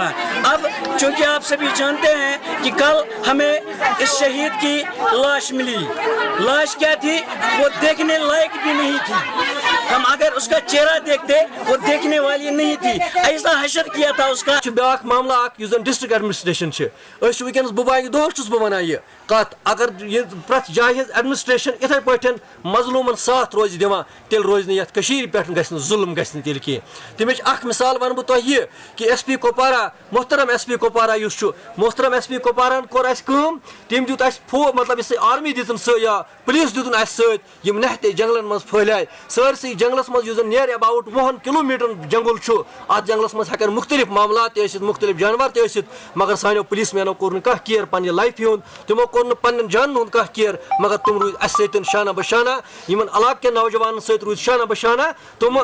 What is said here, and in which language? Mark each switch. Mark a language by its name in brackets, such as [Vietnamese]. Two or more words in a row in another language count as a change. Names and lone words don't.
[Urdu] اب چونکہ آپ سبھی جانتے ہیں کہ کل ہمیں اس شہید کی لاش ملی، لاش کیا تھی وہ دیکھنے لائق بھی نہیں تھی، ہم اگر اس کا چہرہ دیکھتے وہ دیکھنے والی نہیں تھی، ایسا حشر کیا تھا اس کا۔ [Kashmiri] بیاکھ معاملہ اخ یُس زن [English] district administration [Kashmiri] ونکس بباغ دۄہس چھُس بہٕ ونان یہِ کتھ اگر یہ پرٛٮ۪تھ جایہِ ہٕنٛز ایڈمنسٹریشن یِتھے پٲٹھۍ مظلوٗمن ساتھ روزِ دِوان تیٚلہِ روزِ نہٕ یتھ کٔشیٖرِ پٮ۪ٹھ گژھِ نہٕ ظُلم گژھِ نہٕ تیٚلہِ کینٛہہ۔ تمِچ اکھ مثال ونہٕ بہٕ تۄہہِ یہِ کہِ ایس پی کپوارہ محترم ایس پی کپوارہ یُس چھُ محترم ایس پی کپوارہن کوٚر اَسہِ کٲم، تٔمۍ دیُت اَسہِ مطلب یُس آرمی دِتُن سۭتۍ یا پُلیٖس دِتُن اَسہِ سۭتۍ یِم نہتے جنگلن منٛز پھٔہلے سٲرسٕے جنگلس منٛز یُس زن نیر اباؤٹ 20 کلوٗمیٖٹرن جنگل چھُ اتھ جنگلس منٛز ہٮ۪کن مختلف معاملات تہِ ٲسِتھ مختلف جانور تہِ ٲسِتھ مگر سانیو پُلیٖس مینو کوٚر نہٕ کانٛہہ کِیر پننہِ لایفہِ ہُنٛد، تِمو کوٚر نہٕ پننٮ۪ن جانن ہُنٛد کانٛہہ کِیر مگر تِم روٗدۍ اَسہِ سۭتۍ شانہ بشانہ، یِمن علاقہٕ کٮ۪ن نوجوانن سۭتۍ روٗدۍ شانہ بشانہ تِم